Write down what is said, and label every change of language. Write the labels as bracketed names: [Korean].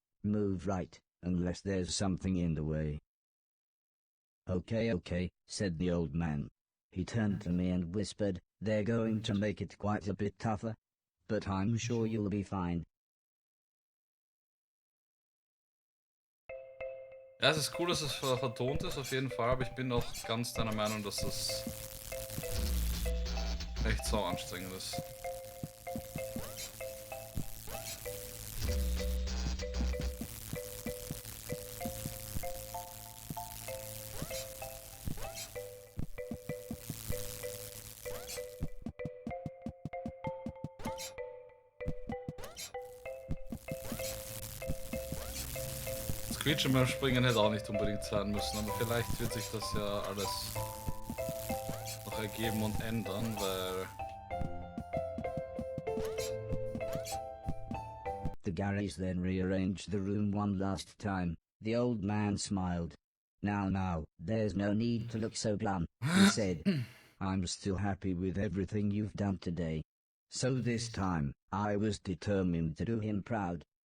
[English] Move right, unless there's something in the way. Okay, said the old man. He turned to me and whispered, they're going to make it quite a bit tougher. But I'm sure you'll be fine. [German] Ja, es ist cool, dass es vertont ist, auf jeden Fall, aber ich bin auch ganz deiner Meinung, dass das echt sau anstrengend ist. Screechen beim Springen hätte auch nicht unbedingt sein müssen, aber vielleicht wird sich das ja alles noch ergeben und ändern, weil... [English] The Garys then rearranged the room one last time. The old man smiled. Now, there's no need to look so glum, he said. I'm still happy with everything you've done today. So this time, I was determined to do him proud.